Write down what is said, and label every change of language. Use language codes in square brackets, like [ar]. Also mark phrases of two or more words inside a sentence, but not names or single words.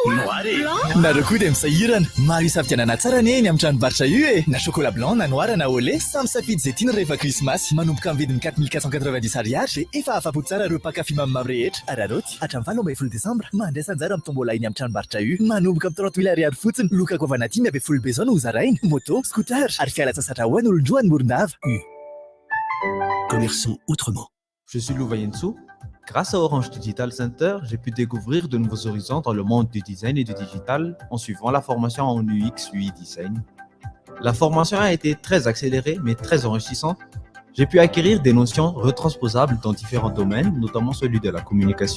[mg] noir nareo koa dia misahirana maro isafidianana tsara ny eny amin'ny tranombarotra io na [fr] chocolat blanc [mg] na noir na olé samy safidy izay tiana rehefa Christmas manomboka amin'ny vidiny 4490 ariary dia efa afapo tsara ireo pakafy mamimamy rehetra araroty hatramin'ny 20 décembre mandraisa anjara amin'ny tombola iny amin'ny tranombarotra io manomboka amin'ny 30 000 ariary fotsiny loka govana timy aby folo besoin no hozarainy moto scooter ary fialan-tsasatra ho an'ny olon-droany Morondava. [fr] Commerçons autrement. Je suis Lou Vayentsou. Grâce à Orange Digital Center, j'ai pu découvrir de nouveaux horizons dans le monde du design et du digital en suivant la formation en UX UI Design. La formation a été très accélérée mais très enrichissante. J'ai pu acquérir des notions retransposables dans différents domaines, notamment celui de la communication.